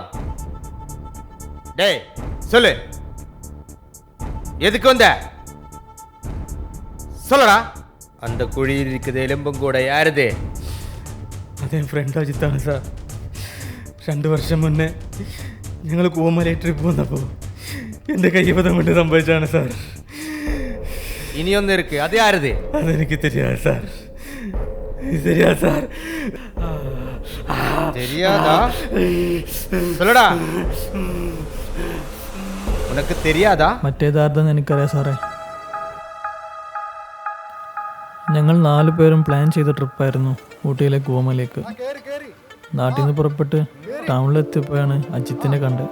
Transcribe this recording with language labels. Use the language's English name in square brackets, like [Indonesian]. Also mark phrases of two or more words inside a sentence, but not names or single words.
[Tamil] டேய் சொல்லு, எதுக்கு வந்த? சொல்லடா. அந்த குழியில் இருக்குது எலும்பும் கூட யாருது? [Malayalam] അതെ, ഫ്രണ്ട് അജിത്താണ് സാർ. 2 വർഷം മുന്നേ ഞങ്ങൾ കൂമല ട്രിപ്പ് വന്നപ്പോൾ എൻ്റെ കയ്യബദ്ധം കൊണ്ട് സംഭവിച്ചാണ് സാർ. ഇനിയൊന്നും ഇருக்கு അത് ആരത്? അതെനിക്ക് தெரியாது സാർ. தெரியாது സാർ. [Tamil] தெரியாதா? சொல்லடா. ഉനക്ക് தெரியாதா? [Malayalam] മറ്റേതാർക്കെന്ന് എനിക്കറിയാം സാറേ. ഞങ്ങൾ 4 പേരും പ്ലാൻ ചെയ്ത ട്രിപ്പായിരുന്നു ഊട്ടിയിലെ കൂവമലയ്ക്ക്. നാട്ടിൽ നിന്ന് പുറപ്പെട്ട് ടൗണിലെത്തിയപ്പോഴാണ് അജിത്തിനെ കണ്ടത്.